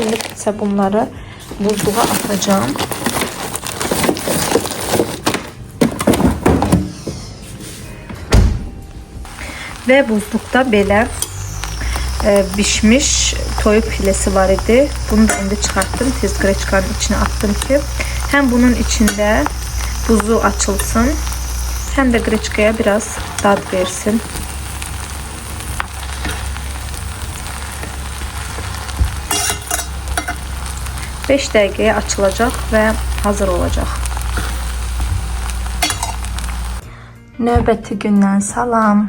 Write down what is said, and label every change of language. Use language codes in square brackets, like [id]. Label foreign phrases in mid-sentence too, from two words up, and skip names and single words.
[az] İndi isə bunları buzluğa atacağım. Və buzluqda belə bişmiş toyuq filesi var idi. Bunu da indi çıxartdım. Tez qreçkanın içine attım ki hem bunun içinde buzu açılsın, hem de qreçkaya biraz dad versin. Beş dəqiqəyə açılacaq və hazır olacaq. Növbəti gündən salam.